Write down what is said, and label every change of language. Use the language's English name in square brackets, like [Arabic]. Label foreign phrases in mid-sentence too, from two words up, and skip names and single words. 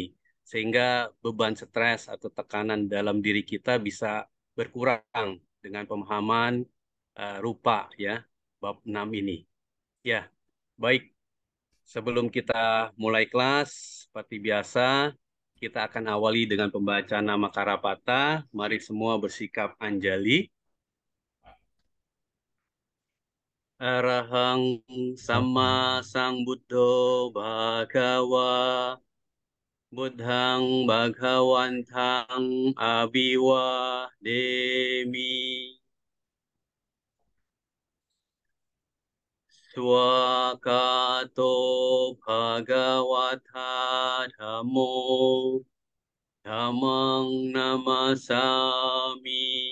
[Indonesian] Sehingga beban stres atau tekanan dalam diri kita bisa berkurang dengan pemahaman rupa ya, bab 6 ini. Ya, baik. Sebelum kita mulai kelas, seperti biasa, kita akan awali dengan pembacaan nama Karapata. Mari semua bersikap anjali. [Pali] Arahang Sama Sambuddho Bhagawa Buddhang Bhagawantang Abiwademi Swakato Bhagawata Dhammo Dhammang Namasami